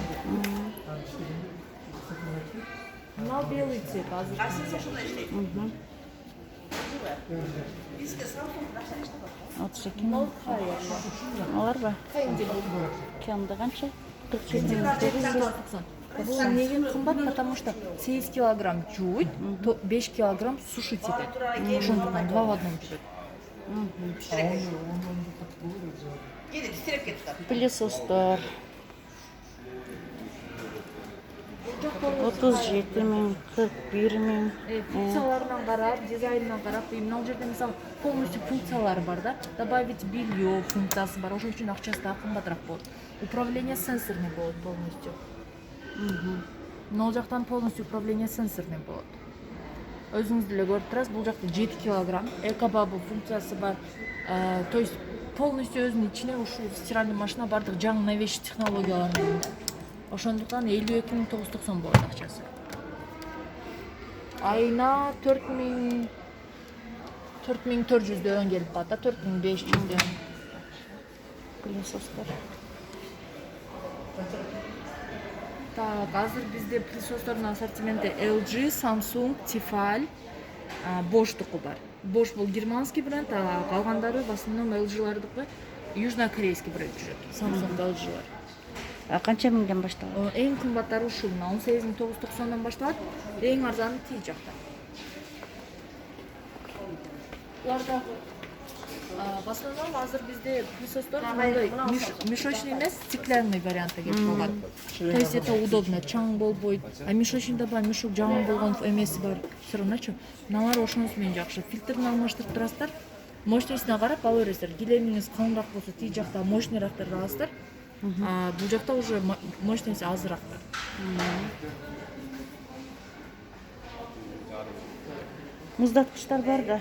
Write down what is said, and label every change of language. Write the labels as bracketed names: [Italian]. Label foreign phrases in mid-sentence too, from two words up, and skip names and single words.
[Kyrgyz] Мына [Russian] белый цвет [Kyrgyz] азыр. Отуз эки миң. Алар ба? Кемди канча? 47.990. Бул эмнеге кымбат? [Russian] Потому что [Kyrgyz] 8 килограмм жууйт, 5 килограмм сушить этет. Ошондуктан 2 в 1 түшөт. Пылесостор 37 миң, 41 миң. Функцияларынан карап, дизайнынан карап, мына жерде мисалы полностью функциялары бар да. [Russian] Добавить белье [Kyrgyz] функциясы бар. Ошон үчүн акчасы да кымбатыраак болот. [Russian] Управление сенсорный [Kyrgyz] болот полностью. Мына жактан полностью [Russian] управление сенсорный [Kyrgyz] болот. Өзүңүз деле көрүп турасыз, бул жакта 7 килограмм эко-бабл функциясы бар. [Russian] То есть [Kyrgyz] полностью өзүнүн ичине ушул [Russian] стиральный машина [Kyrgyz] бардык жаңы новейший технологиялар менен. Ошондуктан 52.990 болот акчасы. Айына 4.400дөн келип калат да, 4.500дөн. Пылесостор. Так, азыр бизде пылесостордун ассортименти LG, Samsung, Tefal, Bosch-дуку бар. Bosch бул [Russian] германский бренд, [Kyrgyz] а калгандары [Russian] в основном [Kyrgyz] LG-лардыкы [Russian] южнокорейский бренд [Kyrgyz] жүрөт. Samsung, LG-лар. Канча миңден башталат? Эң кымбаттары ушул 18.990дон башталат, эң арзаны тиги жакта. Буларда [Russian] В основном [Kyrgyz] азыр бизде пылесостор мындай мешочный эмес, стеклянный вариантта келип калган. [Russian] То есть это удобно, [Kyrgyz] чаң болбойт. А мешочныйда баягы мешок жаман болгон эмеси бар. [Russian] Все равночу. [Kyrgyz] Мыналар ошонусу менен жакшы. Фильтрин алмаштырып турасыздар. Мощностуна карап ала бересиздер. Килемиңиз калыңыраак болсо тиги жакта мощныйраактарды аласыздар. Бул жакта [Russian] уже мощность [Kyrgyz] азыраактар. Муздаткычтар бар да.